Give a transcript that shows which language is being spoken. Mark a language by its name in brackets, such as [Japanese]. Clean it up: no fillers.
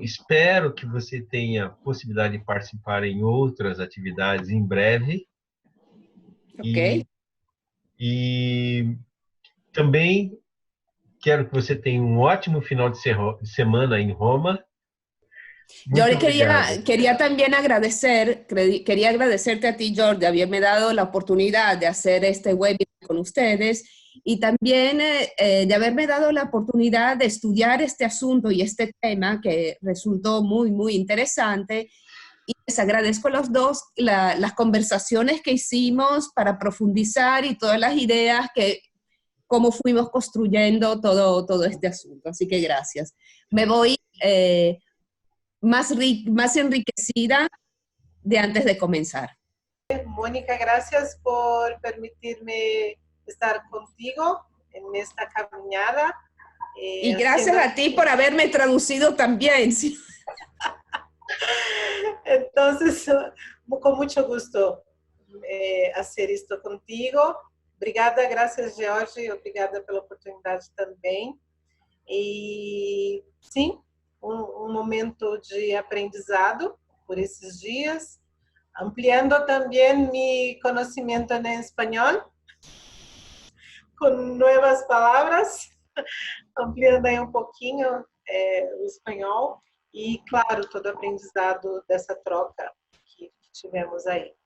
[Portuguese] Espero que você tenha possibilidade de participar em outras atividades em breve. Ok. E também quero que você tenha um ótimo final de semana em Roma. [Spanish] Yo quería también quería agradecerte a ti, George, de haberme dado la oportunidad de hacer este webinar con ustedes y también de haberme dado la oportunidad de estudiar este asunto y este tema que resultó muy, muy interesante. Y les agradezco a los dos las conversaciones que hicimos para profundizar y todas las ideas cómo fuimos construyendo todo este asunto. Así que gracias. Me voy más enriquecida de antes de comenzar. Mônica, gracias por permitirme estar contigo en esta caminhada. Y gracias a ti por haberme traducido también. ¿Sí? Entonces, con mucho gusto hacer esto contigo. [Portuguese] Obrigada, graças, George, obrigada pela oportunidade também. E, sim, um momento de aprendizado por esses dias, ampliando também meu conhecimento em espanhol, com novas palavras, ampliando aí um pouquinho o espanhol e, claro, todo o aprendizado dessa troca que tivemos aí.